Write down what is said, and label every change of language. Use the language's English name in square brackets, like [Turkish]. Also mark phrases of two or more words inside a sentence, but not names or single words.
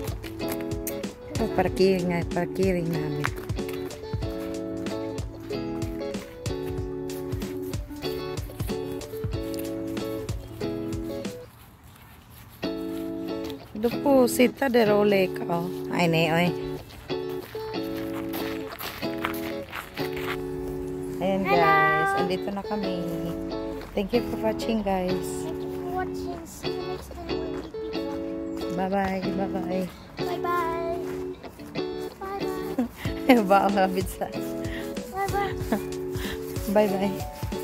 [Filipino] Oh, parkering namin. [Swedish] Du po sitta där och leka. Ay, nej, oj. [Filipino] Ayan guys, andito na kami. [English] Thank you for watching guys. Thank you for watching. See you next time when we pizza. Bye-bye, bye-bye. Bye-bye. Bye-bye. Bye-bye. Bye-bye. Bye-bye.